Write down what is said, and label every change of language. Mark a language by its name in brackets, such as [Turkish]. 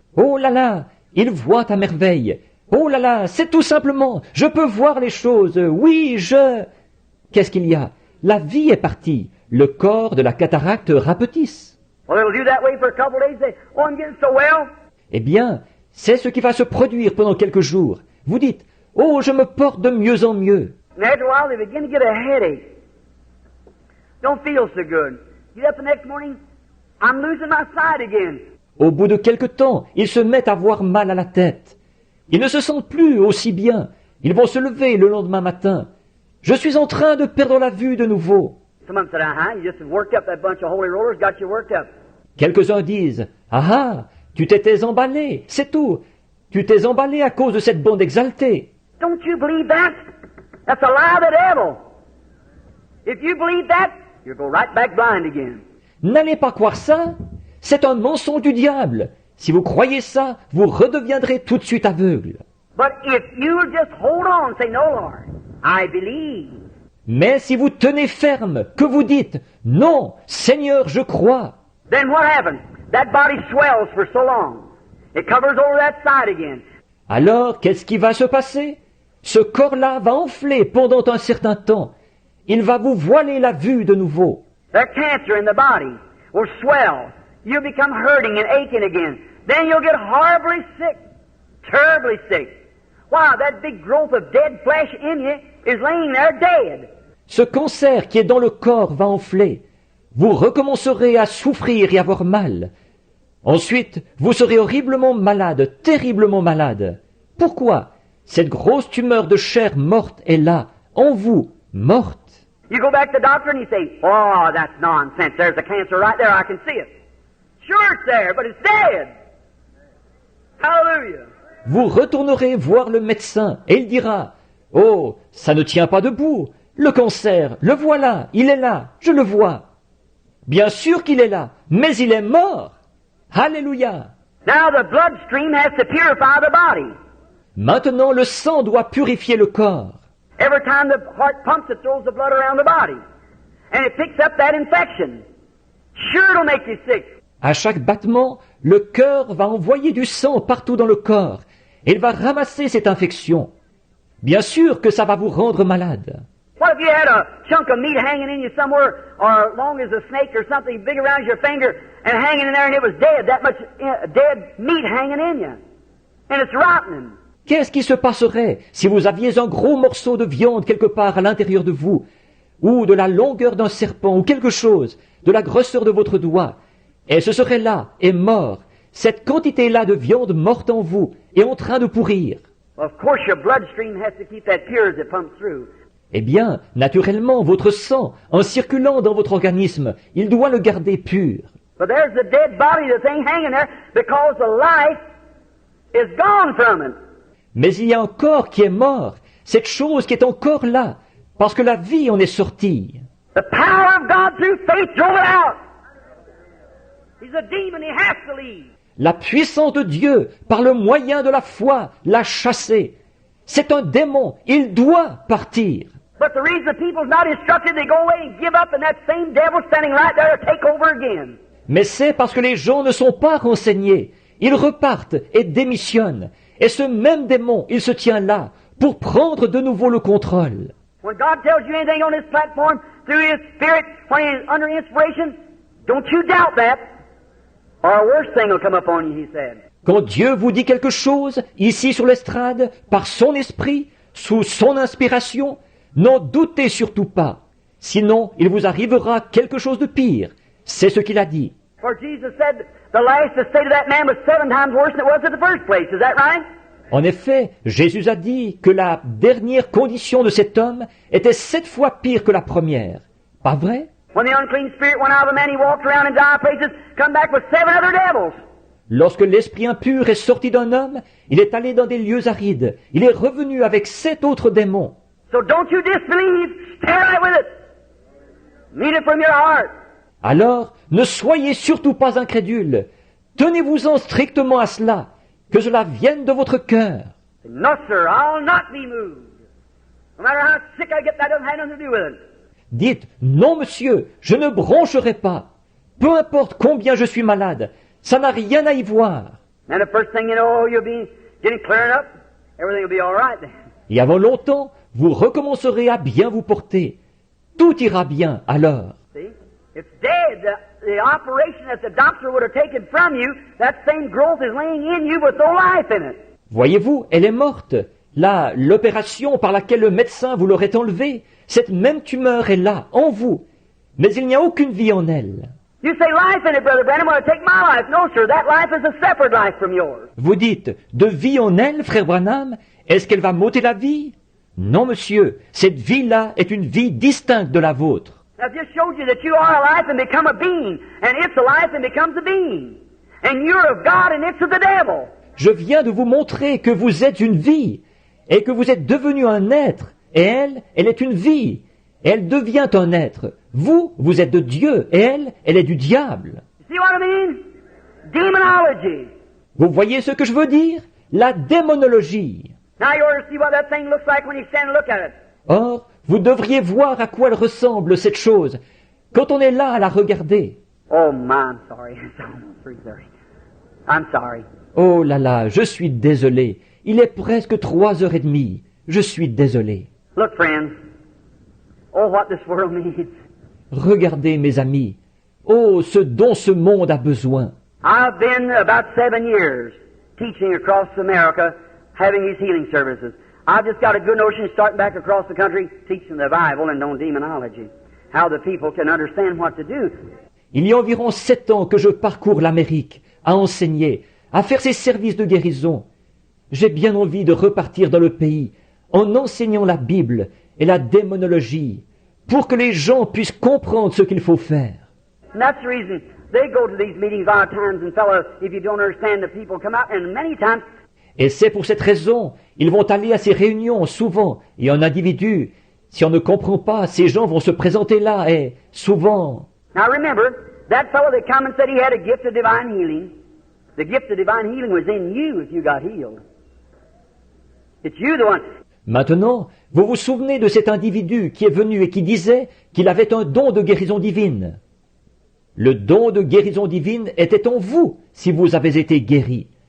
[French] Oh là là, ils voient à merveille. Oh là là, c'est tout simplement, je peux voir les choses. Oui, Qu'est-ce qu'il y a? La vie est partie. Le corps de la cataracte rapetisse. [English] Well, it'll do that way for a couple of days. Say, oh, I'm getting so well. [French] Eh bien, c'est ce qui va se produire pendant quelques jours. Vous dites, oh, je me porte de mieux en mieux. [English] And after a while, they begin to get a headache. Don't feel so good. Get up the next morning, I'm losing my sight again. [French] Au bout de quelque temps, ils se mettent à avoir mal à la tête. Ils ne se sentent plus aussi bien. Ils vont se lever le lendemain matin. Je suis en train de perdre la vue de nouveau. [English] Some of them said, you just worked up. That bunch of holy rollers got you worked up. [French] Quelques-uns disent, ah, tu t'étais emballé, c'est tout. Tu t'es emballé à cause de cette bande exaltée. [English] Don't you believe that? That's a lie of the devil. If you believe that, you'll go right back blind again. [French] N'allez pas croire ça. C'est un mensonge du diable. Si vous croyez ça, vous redeviendrez tout de suite aveugle. [English] But if you'll just hold on and say, no, Lord, I believe. [French] Mais si vous tenez ferme, que vous dites, non, Seigneur, je crois, [English] Then what happens? That body swells for so long. It covers over that side again. [French] alors qu'est-ce qui va se passer? Ce corps-là va enfler pendant un certain temps. Il va vous voiler la vue de nouveau. [English] That cancer in the body will swell. You'll become hurting and aching again. Then you'll get horribly sick, terribly sick. Wow, that big growth of dead flesh in you is laying there dead. [French] Ce cancer qui est dans le corps va enfler. Vous recommencerez à souffrir et avoir mal. Ensuite, vous serez horriblement malade, terriblement malade. Pourquoi? Cette grosse tumeur de chair morte est là, en vous, morte. [English] You go back to the doctor and you say, oh, that's nonsense. There's a cancer right there. I can see it. Sure it's there, but it's dead. Hallelujah. [French] Vous retournerez voir le médecin et il dira, « Oh, ça ne tient pas debout. Le cancer, le voilà, il est là, je le vois. » Bien sûr qu'il est là, mais il est mort. Alléluia. [English] Now the bloodstream has to purify the body. [French] Maintenant, le sang doit purifier le corps. [English] Every time the heart pumps, it throws the blood around the body. And it picks up that infection. Sure it'll make you sick. [French] À chaque battement, le cœur va envoyer du sang partout dans le corps et il va ramasser cette infection. Bien sûr que ça va vous rendre malade. [English] What if you had a chunk of meat hanging in you somewhere, or long as a snake or something big around your finger, and hanging in there and it was dead, that much dead meat hanging in you, and it's rotting. [French] Qu'est-ce qui se passerait si vous aviez un gros morceau de viande quelque part à l'intérieur de vous, ou de la longueur d'un serpent, ou quelque chose, de la grosseur de votre doigt, et ce serait là, et mort, cette quantité-là de viande morte en vous, est en train de pourrir. [English] Well, of course your bloodstream has to keep that pure as it pumps through. [French] Eh bien, naturellement, votre sang, en circulant dans votre organisme, il doit le garder pur. [English] But there's the dead body, the thing hanging there, because the life is gone from it. [French] Mais il y a un corps qui est mort, cette chose qui est encore là, parce que la vie en est sortie. [English] The power of God through faith drove it out. He's a demon, he has to leave. [French] La puissance de Dieu, par le moyen de la foi, l'a chassé. C'est un démon, il doit partir. [English] But the reason the people's not instructed, they go away and give up, and that same devil standing right there to take over again. [French] Mais c'est parce que les gens ne sont pas renseignés. Ils repartent et démissionnent. Et ce même démon, il se tient là pour prendre de nouveau le contrôle. [English] When God tells you anything on this platform through His Spirit, when He's under inspiration, don't you doubt that, or a worse thing will come upon you, He said. [French] Quand Dieu vous dit quelque chose, ici sur l'estrade, par son esprit, sous son inspiration, n'en doutez surtout pas. Sinon, il vous arrivera quelque chose de pire. C'est ce qu'il a dit. [English] For Jesus said the last state of that man was 7 times worse than it was in the first place. Is that right? [French] En effet, Jésus a dit que la dernière condition de cet homme était 7 fois pire que la première. Pas vrai? [English] When the unclean spirit went out of the man, he walked around in dire places, come back with 7 other devils. [French] Lorsque l'esprit impur est sorti d'un homme, il est allé dans des lieux arides. Il est revenu avec 7 autres démons. [English] So don't you disbelieve. Stay right with it. Mean it from your heart. [French] Alors, ne soyez surtout pas incrédules. Tenez-vous-en strictement à cela, que cela vienne de votre cœur. [English] No, sir, I'll not be moved. No matter how sick I get, that doesn't have nothing to do with it. [French] Dites, non monsieur, je ne broncherai pas. Peu importe combien je suis malade, ça n'a rien à y voir. [English] And the first thing you know, you'll be getting clearing up. Everything will be all right then. [French] Et avant longtemps, vous recommencerez à bien vous porter. Tout ira bien alors. [English] See? It's dead. The operation that the doctor would have taken from you, that same growth is laying in you with no life in it. [French] Voyez-vous, elle est morte. Là, l'opération par laquelle le médecin vous l'aurait enlevée, cette même tumeur est là, en vous. Mais il n'y a aucune vie en elle. [English] You say life in it, Brother Branham, want to take my life. No, sir, that life is a separate life from yours. [French] Vous dites, de vie en elle, frère Branham, est-ce qu'elle va m'ôter la vie? Non, monsieur, cette vie-là est une vie distincte de la vôtre. [English] I've just showed you that you are a life and become a being, and it's a life and becomes a being. And you're of God and it's of the devil. [French] Je viens de vous montrer que vous êtes une vie, et que vous êtes devenu un être, et elle est une vie, et elle devient un être. Vous, vous êtes de Dieu, et elle est du diable. [English] See what I mean? Demonology. [French] Vous voyez ce que je veux dire? La démonologie. [English] Now you ought to see what that thing looks like when you stand and look at it. [French] Or, vous devriez voir à quoi elle ressemble, cette chose, quand on est là à la regarder. [English] Oh, my, I'm sorry. It's almost 3:30. I'm sorry. [French] Oh là là, je suis désolé. Il est presque 3h30. Je suis désolé. [English] Look, friends. Oh, what this world needs. [French] Regardez, mes amis. Oh, ce dont ce monde a besoin. [English] I've been about 7 years teaching across America, having these healing services. I've just got a good notion starting back across the country, teaching the Bible and on demonology. How the people can understand what to do. [French] Il y a environ 7 ans que je parcours l'Amérique, à enseigner, à faire ces services de guérison. J'ai bien envie de repartir dans le pays, en enseignant la Bible et la démonologie, pour que les gens puissent comprendre ce qu'il faut faire. [English] And that's the reason they go to these meetings a lot of times, and fellow, if you don't understand, the people come out, and many times. [French] Et c'est pour cette raison, ils vont aller à ces réunions souvent, et un individu, si on ne comprend pas, ces gens vont se présenter là, et souvent. [English] Now remember, that fellow that come and said he had a gift of divine healing, the gift of divine healing was in you if you got healed. It's you the one. [French] Maintenant, vous vous souvenez de cet individu qui est venu et qui disait qu'il avait un don de guérison divine. Le don de guérison divine était en vous si vous avez été guéris.